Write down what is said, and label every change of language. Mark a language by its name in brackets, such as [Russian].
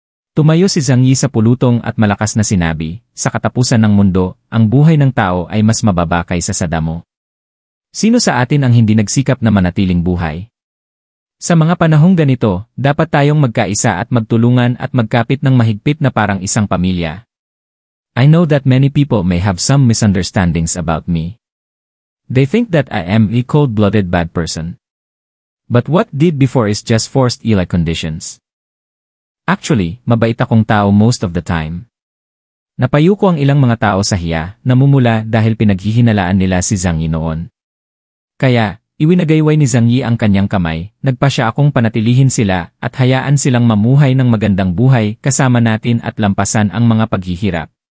[Filipino] Tumayo si Zhang Yi sa pulutong at malakas na sinabi, sa katapusan ng mundo, ang buhay ng tao ay mas mababa kaysa sa damo. Sino sa atin ang hindi nagsikap na manatiling buhay? Sa mga panahong ganito, dapat tayong magkaisa at magtulungan at magkapit ng mahigpit na parang isang pamilya. [English] I know that many people may have some misunderstandings about me. They think that I am a cold-blooded bad person. But what did before is just forced ill conditions. Actually, [Filipino] mabait akong tao [English] most of the time. [Filipino] Napayo ko ang ilang mga tao sa hiya, namumula dahil pinaghihinalaan nila si Zhang Yi noon. Kaya, iwinagayway ni Zhang Yi ang kanyang kamay, nagpasya akong panatilihin sila at hayaan silang mamuhay ng magandang buhay kasama natin at lampasan ang mga paghihirap.